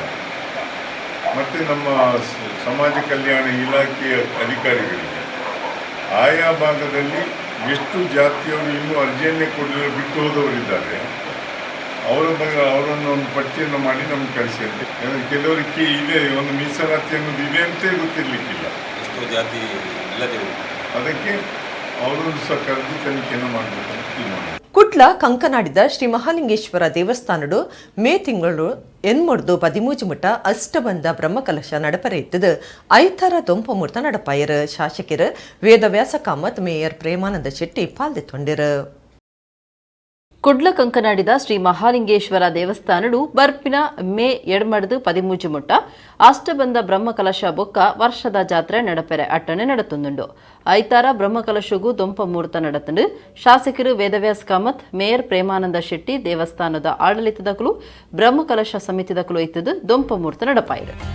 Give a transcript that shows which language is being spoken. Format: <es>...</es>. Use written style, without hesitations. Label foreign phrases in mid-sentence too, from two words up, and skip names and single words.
<kn>ಮತ್ತು ನಮ್ಮ ಸಮಾಜ ಕಲ್ಯಾಣ ಇಲಾಖೆಯ ಅಧಿಕಾರಿಗಳಿಗೆ ಆಯಾ ಭಾಗದಲ್ಲಿ ಎಷ್ಟು ಜಾತಿಯವರು ಇನ್ನೂ ಅರ್ಜಿಯನ್ನೇ ಕೊಡಲು ಬಿಟ್ಟು ಹೋದವರಿದ್ದಾರೆ ಅವರನ್ನು ಒಂದು ಪಟ್ಟಿಯನ್ನು ಮಾಡಿ ನಮ್ಗೆ ಕಳಿಸಿ ಅಂತ. ಕೆಲವರಿಗೆ ಇದೆ ಒಂದು ಮೀಸಲಾತಿ ಅನ್ನೋದು ಇದೆ ಅಂತೇ ಗೊತ್ತಿರಲಿಕ್ಕಿಲ್ಲ. ಎಷ್ಟೋ ಜಾತಿ ಇಲ್ಲದೆ ಅದಕ್ಕೆ ಅವರು ಸಹ ಕರೆದು ತನಿಖೆಯನ್ನು ಮಾಡಬೇಕು ಅಂತ ತೀರ್ಮಾನ.</kn> <tcy>ಕುಟ್ಲ ಕಂಕನಾಡಿದ ಶ್ರೀ ಮಹಾಲಿಂಗೇಶ್ವರ ದೇವಸ್ಥಾನಡು ಮೇ ತಿಂಗಳು 13 ಮುಟ ಅಷ್ಟಬಂಧ ಬ್ರಹ್ಮಕಲಶ ನಡಪರೆ ಇತ್ತದು ಐತರ ದೊಂಪಮೂರ್ತ ನಡಪಾಯರು ಶಾಸಕರು ವೇದವ್ಯಾಸ ಕಾಮತ್ ಮೇಯರ್ ಪ್ರೇಮಾನಂದ ಶೆಟ್ಟಿ ಪಾಲ್ದೆತ್ತೊಂಡಿರು. ಕುಡ್ಲ ಕಂಕನಾಡಿದ ಶ್ರೀ ಮಹಾಲಿಂಗೇಶ್ವರ ದೇವಸ್ಥಾನಡು ಬರ್ಪಿನ ಮೇ 13 ಮುಟ್ಟ ಅಷ್ಟಬಂಧ ಬ್ರಹ್ಮಕಲಶ ಬೊಕ್ಕ ವರ್ಷದ ಜಾತ್ರೆ ನಡಪೆರೆ ಅಟ್ಟಣೆ ನಡತುಂದುಂಡು ಐತಾರ ಬ್ರಹ್ಮಕಲಶಗೂ ದೊಂಪ ಮುಹೂರ್ತ ನಡತಂಡು ಶಾಸಕರು ವೇದವ್ಯಾಸ ಕಾಮತ್ ಮೇಯರ್ ಪ್ರೇಮಾನಂದ ಶೆಟ್ಟಿ ದೇವಸ್ಥಾನದ ಆಡಳಿತದಕಲು ಬ್ರಹ್ಮಕಲಶ ಸಮಿತಿದಕಲು ಇತ್ತದು ದೊಂಪ ಮುಹೂರ್ತ ನಡಪಾಯಿರು.</tcy>